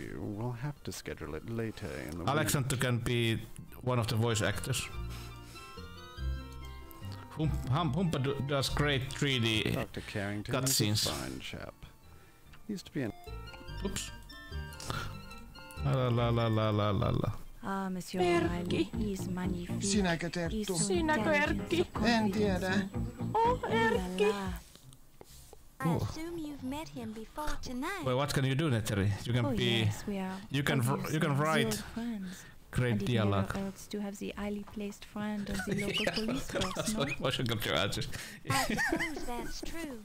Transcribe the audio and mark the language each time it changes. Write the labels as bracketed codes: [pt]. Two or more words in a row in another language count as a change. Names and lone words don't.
[en] We'll have to schedule it later in the Alexander can be one of the voice actors. Humpa does great 3D Dr. Carrington cutscenes. is a fine chap. Used to be an... Oops. La la la la la la la. Ah, Monsieur O'Reilly, he's magnifique. [fi] Sinäkö Terttu? Sinäkö Erkki? En tiedä. [en] Oh, Erkki! I assume you've met him before tonight. Well, what can you do, Netteri? You can Oh, be. yes, we are You can write. Great and it dialogue. never hurts to have the highly placed friend of the local police force, That's no? what I got to answer. I suppose that's true.